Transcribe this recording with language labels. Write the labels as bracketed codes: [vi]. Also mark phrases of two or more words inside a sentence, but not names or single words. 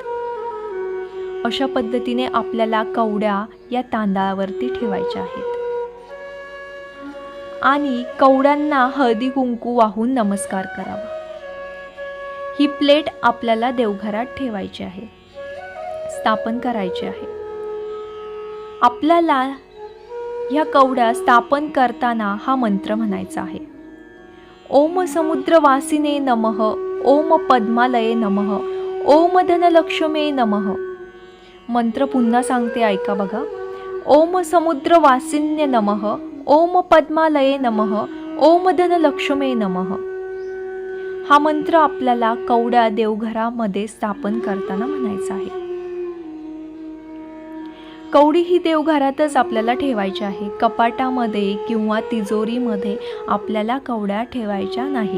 [mr] अशा पद्धतीने आपल्याला कवड्या या तांदळावरती ठेवायच्या आहेत आणि कवड्यांना हळदी कुंकू वाहून नमस्कार करावा। ही प्लेट आपल्याला देवघरात ठेवायची आहे, स्थापन करायची आहे। आपल्याला ह्या कवड्या स्थापन करताना हा मंत्र म्हणायचा आहे। [sa] ओम समुद्रवासिने नमः। ओम पद्मालये नमः। ओम धनलक्ष्मी नमः। [mr] मंत्र पुन्हा सांगते, ऐका बघा। [sa] ओम समुद्रवासिन्य नमः। ओम पद्मालये नमः। ओम धनलक्ष्मी नमः। [mr] हा मंत्र आपल्याला कवड्या देवघरामध्ये स्थापन करताना म्हणायचा आहे। कवडी ही देवघरातच आपल्याला ठेवायची आहे। कपाटामध्ये किंवा तिजोरीमध्ये आपल्याला कवड्या ठेवायच्या नाही।